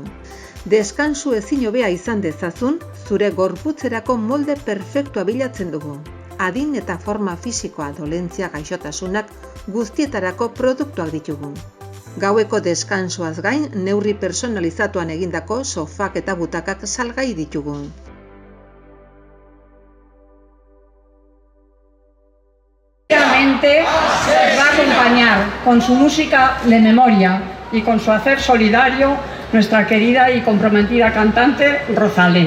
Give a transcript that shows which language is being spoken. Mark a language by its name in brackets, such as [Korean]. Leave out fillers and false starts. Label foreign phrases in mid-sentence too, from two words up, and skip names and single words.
[Basque] Deskansu ezin hobea izan dezazun, zure gorputzerako molde perfektua bilatzen dugu. Adin eta forma fisikoa, dolentzia, gaixotasunak guztietarako produktuak ditugu. Gaueko deskansuaz gain, neurri personalizatuan egindako sofak eta butakak salgai ditugu. [Spanish] Nos va a acompañar con su música de memoria y con su hacer solidario nuestra querida y comprometida cantante Rosalén.